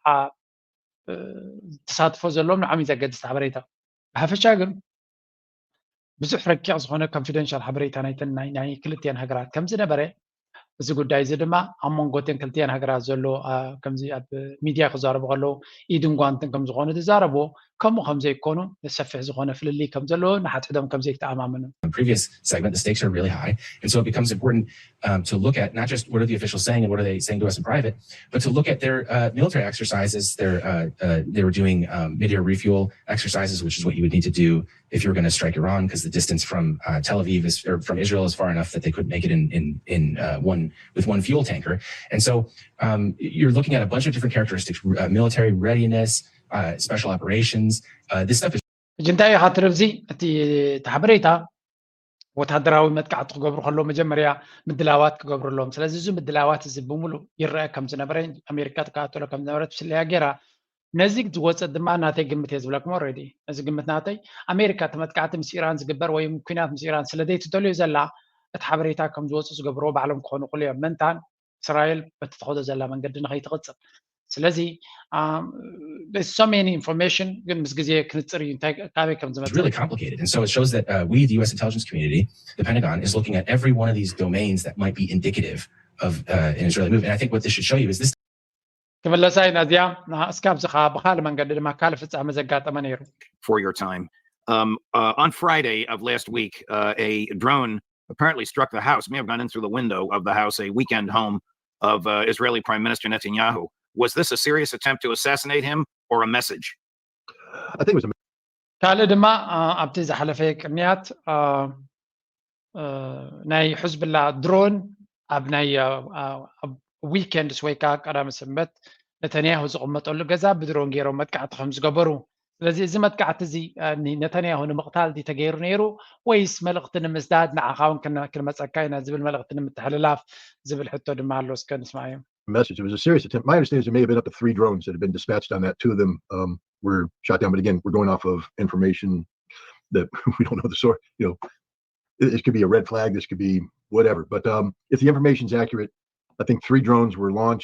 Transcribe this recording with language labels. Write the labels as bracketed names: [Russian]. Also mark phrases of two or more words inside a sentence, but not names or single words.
[Tigrinya] ተሳትፎ ዘለዎም ንዓም ዘገድስ ሓበሬታ ብሓፈሻ ግን ብዙሕ ረቂቕ ዝኾነ ኮንፊደንሻል ሓበሬታ ናይ ክልቲአን ሃገራት ከም ዝነበረ እዚ ጉዳይ እዚ ድማ ኣብ መንጎተን ክልቲአን ሃገራት ዘሎ ከምዚ ኣብ ሚድያ ክዛረቡ ከለዉ ኢድን ጓንትን ከም ዝኾኑ ትዛረብዎ ከምኡ ከም ዘይኮኑ ሰፊሕ ዝኾነ ፍልሊ ከም ዘለዎ ንሓትሕዶም ከም ዘይተኣማምኑ [English] previous segment, the stakes are really high. And so it becomes important to look at not just what are the officials saying and what are they saying to us in private, but to look at their military exercises. They were doing mid-air refuel exercises, which is what you would need to do if you were going to strike Iran, because the distance from Tel Aviv or from Israel is far enough that they couldn't make it with one fuel tanker. And so you're looking at a bunch of different characteristics, military readiness, special operations. This stuff is جنتاي خاطربزي [Tigrinya] እቲ ተሓበሬታ ወታደራዊ መጥቃዕቲ ክገብሩ ከለዉ መጀመርያ ምድላዋት ክገብሩሎም ስለዚ እዚ ምድላዋት እዚ ብምሉእ ይረአ ከም ዝነበረ ኣሜሪካ ተካተሎ ከም ዝነበረት ብስለያ ገይራ ነዚ ዝወፀት ድማ ናተይ ግምት እየ ዝብለኩም ኦልሬዲ እዚ ግምት ናተይ ኣሜሪካ እቲ መጥቃዕቲ ምስ ኢራን ዝግበር ወይ ኩናት ምስ ኢራን ስለዘይትደልዮ ዘላ እቲ ሓበሬታ ከም ዝወፁ ዝገብርዎ ባዕሎም ክኾኑ ይኽእሉ እዮም ምንታን እስራኤል በቲ ተኸዶ ዘላ መንገዲ ንኸይትቕፅል ስለዚህ [English] there's so many information [Tigrinya] ግን ምስ ግዜ ክንፅር እዩ እንታይ ካበይ ከም [English] It's [Tigrinya] ዝመፅእ [English] really complicated. And so it shows that we, the U.S. intelligence community, the Pentagon, is looking at every one of these domains that might be indicative of an Israeli move. And I think what this should show you is this. [Tigrinya] ክመለሳ ኢና እዚኣ እስካብ ዝኻ ብካልእ መንገዲ ድማ ካልእ ፍፃመ ዘጋጠመ ነይሩ [English] for your time. On Friday of last week, a drone apparently struck the house, may have gone in through the window of the house, a weekend home of Israeli Prime Minister Netanyahu. Was this a serious attempt to assassinate him or a message? I think it was a [Tigrinya] ካልእ ድማ ኣብቲ ዝሓለፈ ቅንያት ናይ ሕዝብላ ድሮን ኣብ ናይ ዊኬንድስ ወይ ከዓ ቀዳመ ሰንበት ነተንያሁ ዝቕመጠሉ ገዛ ብድሮን ገይሮም መጥቃዕቲ ከም ዝገበሩ ስለዚ እዚ መጥቃዕቲ እዚ ነተንያሁ ንምቕታል ዲ ተገይሩ ነይሩ ወይስ መልእኽቲ ንምስዳድ ንዓኻ እውን ክንመፀካ ኢና ዝብል መልእኽቲ ንምትሕልላፍ ዝብል ሕቶ ድማ ኣሎ እስከ ንስማዕ እዮም [English] message. It was a serious attempt. My understanding is there may have been up to 3 drones that had been dispatched on that. 2 of them were shot down. But again, we're going off of information that we don't know the source. You know, this could be a red flag. This could be whatever. But if the information is accurate, I think 3 drones were launched.